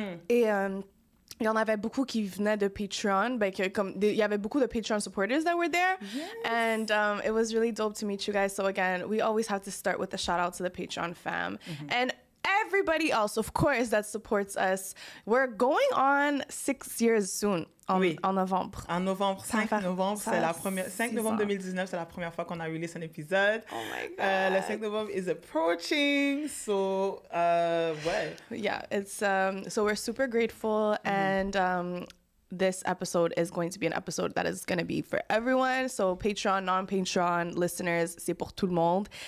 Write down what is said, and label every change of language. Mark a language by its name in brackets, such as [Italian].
[French] Et il y en avait beaucoup qui venaient de Patreon. Il y avait beaucoup de Patreon [English] supporters that were there. Yes. And it was really dope to meet you guys. So again, we always have to start with a shout out to the Patreon fam. And everybody else, of course, that supports us. We're going on 6 years soon. [French] En novembre. En novembre, 5 novembre, c'est la première... 5 novembre 2019, c'est la première fois qu'on a release un épisode. [English] Oh my God. [French] Le 5 novembre [English] is approaching, so, ouais. Yeah, it's, so we're super grateful, and this episode is going to be an episode that is going to be for everyone. So Patreon, non-Patreon listeners, [French] c'est pour tout le monde.